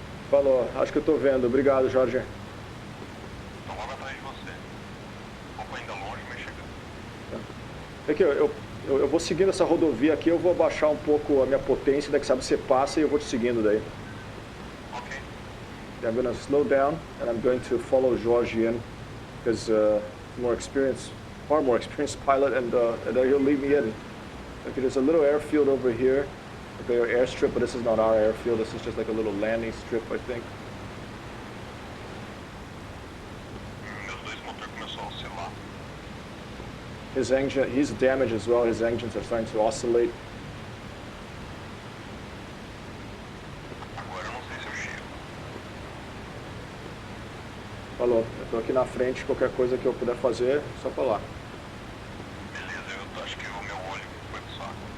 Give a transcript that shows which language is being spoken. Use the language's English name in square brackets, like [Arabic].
[Portuguese] Falou, acho que eu tô vendo. Obrigado, Jorge. Estão logo atrás de você. Um pouco ainda longe, mas chegando. É que eu vou seguindo essa rodovia aqui, eu vou abaixar um pouco a minha potência, daí que sabe você passa e eu vou te seguindo daí. Ok. [English] I'm gonna slow down and I'm going to follow Jorge in because more experienced, far more experienced pilot, and then he'll lead me in. Okay, there's a little airfield over here, like an airstrip, but this is not our airfield. This is just like a little landing strip, I think. [Portuguese] Meus dois motores começaram a oscilar. [English] His engine, he's damaged as well. His engines are starting to oscillate. [Portuguese] Agora eu não sei se eu chego. Falou, eu tô aqui na frente, qualquer coisa que eu puder fazer, é só falar. Beleza, eu acho que o meu olho foi pro saco.